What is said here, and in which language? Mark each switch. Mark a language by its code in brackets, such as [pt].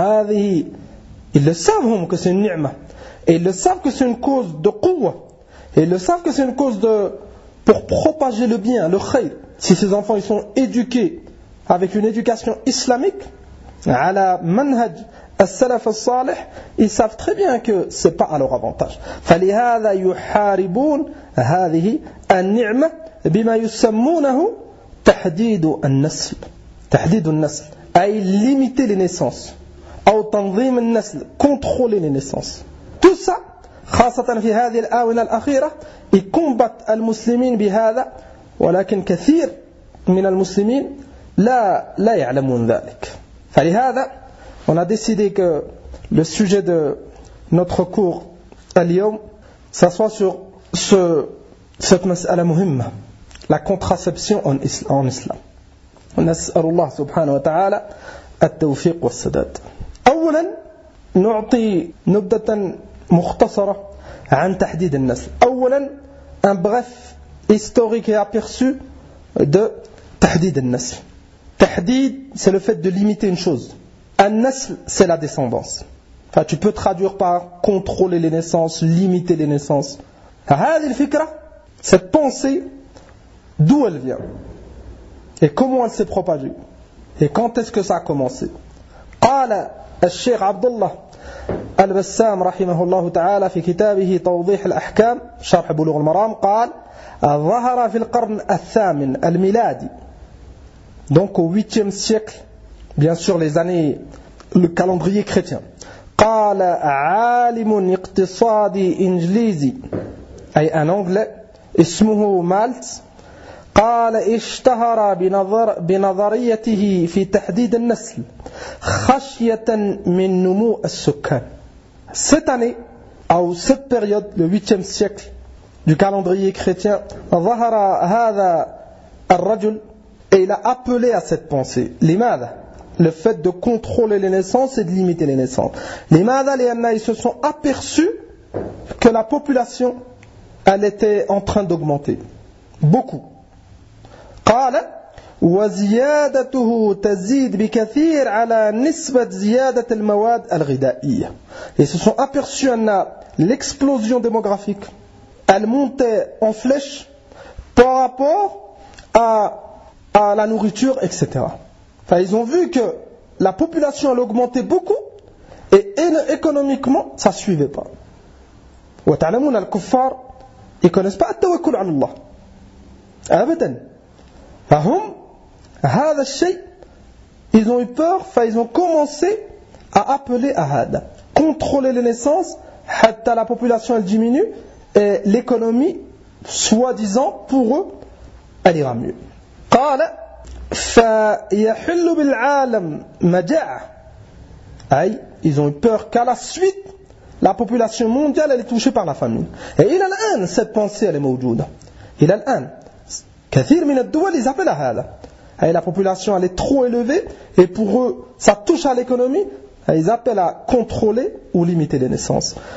[fr] Ils le savent que c'est une ni'ma. Et ils le savent que c'est une cause de quwwa. Et ils le savent que c'est une cause de... pour propager le bien, le khayr, si ces enfants ils sont éduqués avec une éducation islamique, [ar] ala manhaj as-salaf as-salih, [fr] ils savent très bien que c'est pas à leur avantage. [ar] فَلِهَذَا يُحَارِبُونَ هَذِهِ النِّعْمَةَ بِمَا يُسَمُّونَهُ تَحْدِيدُ النَّسْلِ تَحْدِيدُ النَّسْلِ أي [fr] limiter les naissances [ar] أو تنظيم النسل [fr] contrôler les naissances. Tout ça [ar] خاصة في هذه الآونة الأخيرة يكمبت المسلمين بهذا ولكن كثير من المسلمين لا يعلمون ذلك. [fr] فلهذا on a décidé que le sujet de notre cours اليوم ça soit sur cette [ar] مسألة مهمة, [fr] la contraception en islam. [ar] ونسأل الله سبحانه وتعالى التوفيق والسداد. أولا نعطي نبذة مختصرة عن تحديد النسل. [fr] أولا un bref historique et aperçu de tahdid al-nasl. Tahdid, c'est le fait de limiter une chose. Al-nasl, c'est la descendance. Enfin, tu peux traduire par contrôler les naissances, limiter les naissances. [ar] Hadhihi al-fikra, [fr] cette pensée, d'où elle vient? Et comment elle s'est propagée? Et quand est-ce que ça a commencé? [ar] Qala al-Sheikh Abdullah البسام رحمه الله تعالى في كتابه توضيح الأحكام شرح بلوغ المرام قال ظهر في القرن الثامن الميلادي [fr] donc au 8e siècle bien sûr les années le calendrier chrétien [ar] قال عالم اقتصادي انجليزي أي [fr] un anglais [ar] اسمه مالت قال اشتهر بنظريته في تحديد النسل خشية من نمو السكان. [fr] Cette année, ou cette période, le 8e siècle du calendrier chrétien, [ar] ظهر هذا الرجل, [fr] et il a appelé à cette pensée. [ar] لماذا? [fr] Le fait de contrôler les naissances et de limiter les naissances. [ar] لماذا? [fr] Ils se sont aperçus que la population, elle était en train d'augmenter. Beaucoup. [ar] قال وزيادته تزيد بكثير على نسبة زيادة المواد الغذائية. [fr] Ils se sont aperçus en l'explosion démographique. Elle montait en flèche par rapport à la nourriture, etc. Enfin, ils ont vu que la population a augmenté beaucoup et économiquement ça suivait pas. [ar] وتعلمون الكفار, [fr] ils connaissent pas [ar] التوكل على الله. أبدا. فهم هذا الشيء, [fr] ils ont eu peur, ils ont commencé à appeler à هذا, contrôler les naissances, حتى la population elle diminue et l'économie soi-disant pour eux elle ira mieux. [ar] قال فيحل بالعالم مجاعة, أي [fr] ils ont eu peur qu'à la suite la population mondiale elle est touchée par la famine. Et il a الآن cette pensée elle est موجوده. Il a [ar] الآن كثير من الدول يزعمون هذا. [fr] Et la population elle est trop élevée et pour eux ça touche à l'économie, ils appellent à contrôler ou limiter les naissances.